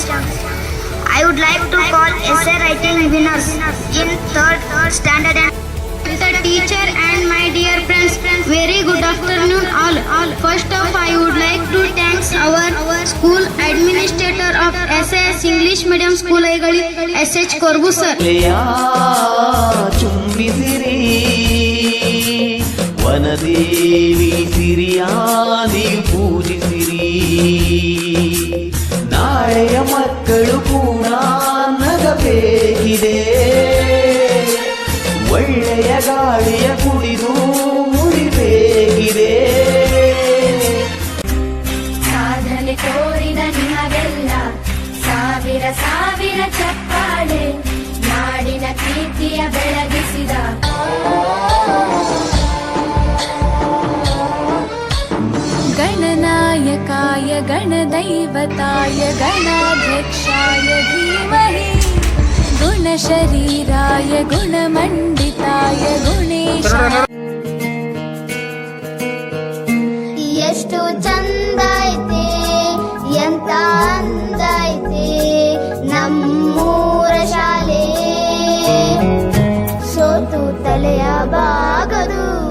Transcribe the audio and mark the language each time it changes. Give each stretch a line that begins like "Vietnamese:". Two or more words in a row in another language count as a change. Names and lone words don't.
English: I would like to call essay writing winners in third standard and The teacher and my dear friends, very good afternoon all. First off, I would like to thank our school administrator of SS English Medium School Aigali, SH Korbu sir.
Kannada: ಚುಂಬಿಸಿರಿ ವನದೇವಿ ಸಿರಿಯಾದಿ ಪೂಜಿಸಿರಿ ನಾಳೆಯ ಮಕ್ಕಳು ಕೂಡ ನಗಬೇಕಿದೆ ಒಳ್ಳೆಯ ಗಾಳಿಯ ಕುಡಿದು ಉಳಿಬೇಕಿದೆ ಸಾಧನೆ ತೋರಿದ ನಿಮಗೆಲ್ಲ ಸಾವಿರ ಸಾವಿರ ಚಪ್ಪಾಳೆ ನಾಡಿನ ಕೀರ್ತಿಯ ಬೆಳಗಿಸಿದ
Sanskrit: गणनायकाय गणदैवताय गणाध्यक्षाय धीमहि गुणशरीराय गुणमण्डिताय गुणेशाय
Kannada: ಎಷ್ಟು ಚಂದ ಐತೆ ಎಂತ ಅಂದ ಐತೆ ನಮ್ಮೂರ ಶಾಲೆ ಸೋತು ತಲೆಯ ಬಾಗದು